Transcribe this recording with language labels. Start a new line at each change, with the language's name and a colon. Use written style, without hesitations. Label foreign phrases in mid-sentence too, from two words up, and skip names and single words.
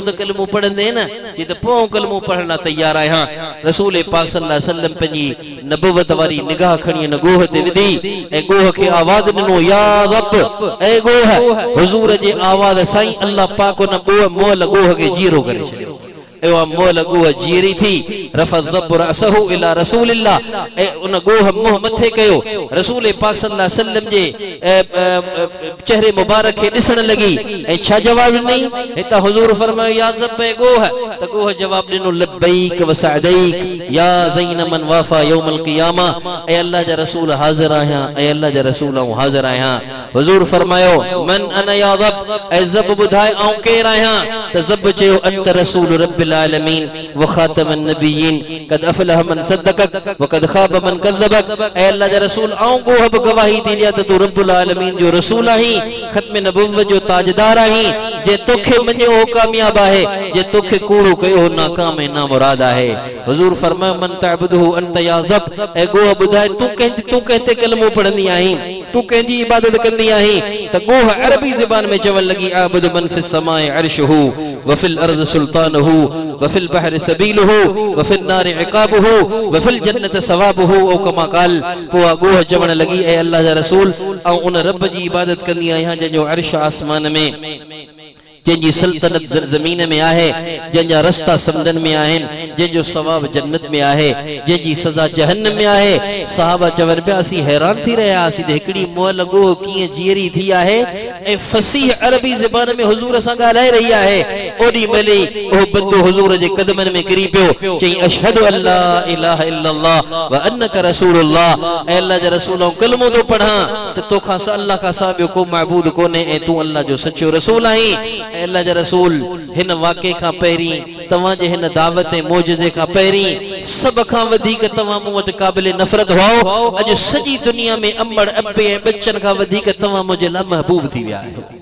Sindhi: त कलमो पढ़ंदे न चई त पो कलमो पढ़ण तैयार आहियां रसूल पाक
Arabic: صلى الله عليه وسلم
Sindhi: पंजी नबुवत वारी निगाह खणी न गोह ते विधी ए गोह के आवाज ॾिनो या रब ए गोह हुजूर जे आवाज साईं अल्लाह पाक न मोल गोह के जीरो करे छॾियो एवा मोल गोह जीरी थी
Arabic: رفع الضب رأسه إلى رسول الله
Sindhi: ए उन गोह मुंह मथे कयो रसूल पाक
Arabic: صلى الله عليه وسلم
Sindhi: जे चेहरे मुबारक के दिसण लगी ए छा जवाब नहीं हिता हुजूर फरमायो
Arabic: يا ضب
Sindhi: ए गोह त गोह जवाब दिनो
Arabic: لبيك وسعديك يا زين من وافى يوم القيامة
Sindhi: ए अल्लाह जा रसूल हाज़िर आहियां ए अल्लाह जा रसूल आऊं हाज़िर आहियां हुजूर फरमायो मन
Arabic: أنا يا ضب
Sindhi: ए ज़ब बुधाए आऊं केर आहियां त ज़ब चयो
Arabic: أنت رسول رب العالمين وخاتم النبيين قد أفلح من صدقك وقد خاب من كذبك
Sindhi: ए अल्लाह जा रसूल आऊं गोह ब गवाही दी दिया त तू
Arabic: رب العالمين
Sindhi: जो रसूल आही खत्म नबुव्वत जो ताजदार आही जे तोखे मञो हो कामयाब आहे जे तोखे कूड़ो कयो हो नाकाम है ना मुराद आहे हुजूर फरमायो
Arabic: من تعبد أنت يا ضب
Sindhi: ए गोह बुधाए तू कहते कलमो पढ़ंदी आही तू कंहिंजी इबादत कंदी आही त गोह अरबी ज़बान में चवण लगी
Arabic: أعبد من في السماء عرشه وفي الأرض سلطانه وفي البحر سبيله وفي النار عقابه وفي الجنة ثوابه أو كما قال
Sindhi: पो गोह चवण लगी ए अल्लाह जा रसूल ऐं उन रब जी इबादत कंदी आहियां जंहिंजो अर्श आसमान में जंहिंजी सल्तनत ज़मीन में आहे जंहिंजा रस्ता समुंडनि में आहिनि जंहिंजो सवाब जन्नत में आहे जंहिंजी सज़ा जहन्नम में आहे सहाबा चवनि पिया असीं हैरान थी रहिया हुआसीं त हिकिड़ी मुअल गोह कीअं जीअरी थी आहे ऐं फसीह अरबी ज़बान में हुजूर सां ॻाल्हाए रही आहे ओॾी महिल ई उहो बंदो हुजूर जे क़दमनि में किरी पियो चई
Arabic: أشهد أن لا إله إلا الله وأنك رسول الله
Sindhi: ऐं अल्लाह जा रसूल ऐं कलमो थो पढ़ां त तोखां अल्लाह खां सवाइ ॿियो को महबूद कोन्हे ऐं तूं अल्लाह जो सचो रसूल आहीं अल्लाह जा रसूल हिन वाक़े खां पहिरीं तव्हां जे हिन दावत ऐं मोजज़े खां पहिरीं सभ खां वधीक तव्हां मूं वटि क़ाबिल नफ़रत हुओ अॼु सॼी दुनिया में अम्बड़ अबे ऐं बच्चन खां वधीक तव्हां मुंहिंजे लाइ महबूब थी विया आहियो